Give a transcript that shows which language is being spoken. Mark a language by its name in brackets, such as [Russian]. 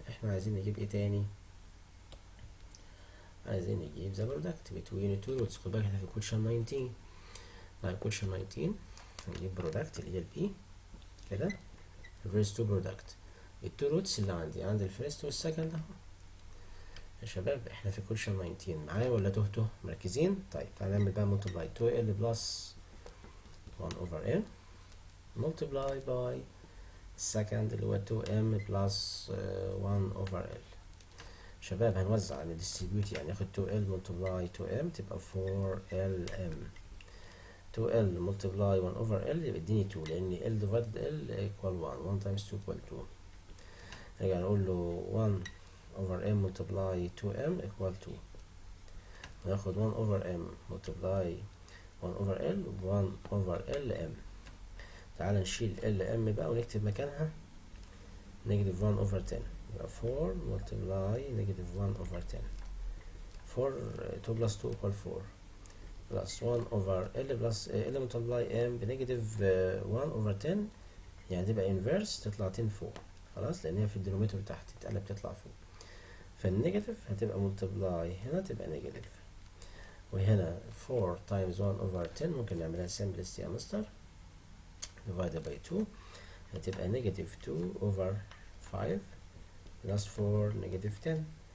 [Arabic] احنا عايزين نجيب ايه تاني؟ عايزين نجيب ذا برودكت [English] between two roots. [Arabic] خد بالك احنا في question 19 طيب question 19 هنجيب برودكت اللي هي البي كده reverse to product. التو روتس اللي عندي الفيرست والسكند اهو يا شباب. احنا في question 19 معايا ولا تهتوا؟ مركزين؟ طيب تعالى نعمل بقى [English] multiply 2l plus 1 over n multiply by second [Arabic] اللي هو 2m plus 1 over l. شباب هنوزع distribute يعني ناخد 2l multiply 2m تبقى 4lm. [English] 2l multiply 1 over l [Arabic] يبقى اديني [English] 2 لان l divided l equal 1 1 times 2 equal 2. نرجع نقول له 1 over m multiply 2m equal 2 وناخد 1 over m multiply 1 over l 1 over lm. [Arabic] تعال نشيل lm بقى ونكتب مكانها negative 1 over 10 يبقى 4 multiply negative 1 over 10. 4 2 plus 2 equal 4 plus 1 over l plus l multiply m بنيجاتيف 1 over 10 يعني تبقى inverse تطلع 10 فوق خلاص لان هي في الدينوميتر تحت تتقلب تطلع فوق. فالنيجاتيف هتبقى multiply هنا تبقى نيجاتيف وهنا 4 times 1 over 10 ممكن نعملها simplest يا مستر divided by 2 هتبقى نيجاتيف 2 over 5 plus 4 نيجاتيف 10.